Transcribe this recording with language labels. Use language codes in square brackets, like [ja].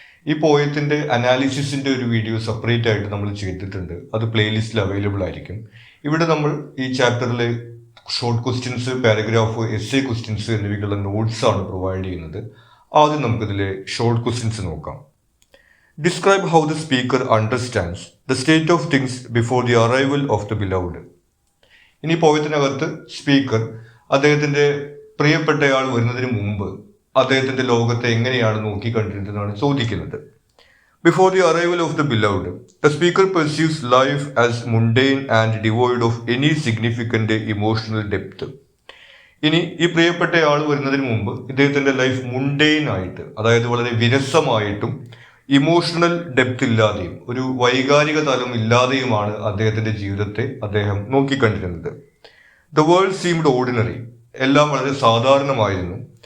[ml] ഈ പോയത്തിന്റെ അനാലിസിസിന്റെ ഒരു video separate ആയിട്ട് നമ്മൾ ചെയ്തിട്ടുണ്ട്. അത് പ്ലേലിസ്റ്റിൽ അവൈലബിൾ ആയിരിക്കും. ഇവിടെ നമ്മൾ ഈ ചാപ്റ്ററിലെ short questions, paragraph, essay questions എന്നിവയ്ക്കുള്ള നോട്ട്സ് ആണ് പ്രൊവൈഡ് ചെയ്യുന്നത്. ആദ്യം നമുക്കിതിലെ ഷോർട്ട് ക്വസ്റ്റ്യൻസ് നോക്കാം. [en] Describe how the speaker understands the state of things before the arrival of the beloved. [ml] ഇനി പോയത്തിനകത്ത് സ്പീക്കർ അദ്ദേഹത്തിന്റെ പ്രിയപ്പെട്ടയാൾ വരുന്നതിന് മുമ്പ് അദ്ദേഹത്തിന്റെ ലോകത്തെ എങ്ങനെയാണ് നോക്കിക്കണ്ടിരുന്നതാണ് ചോദിക്കുന്നത്. [en] Before the arrival of the beloved, the speaker perceives life as mundane and devoid of any significant emotional depth. [ml] ഇനി ഈ പ്രിയപ്പെട്ടയാൾ വരുന്നതിന് മുമ്പ് ഇദ്ദേഹത്തിന്റെ ലൈഫ് മുണ്ടെയിൻ ആയിട്ട്, അതായത് വളരെ വിരസമായിട്ടും ഇമോഷണൽ ഡെപ്ത് ഇല്ലാതെയും ഒരു വൈകാരിക തലം ഇല്ലാതെയുമാണ് അദ്ദേഹത്തിന്റെ ജീവിതത്തെ അദ്ദേഹം നോക്കിക്കണ്ടിരുന്നത്. [en] the world seemed ordinary, [ml] എല്ലാം വളരെ സാധാരണമായിരുന്നു.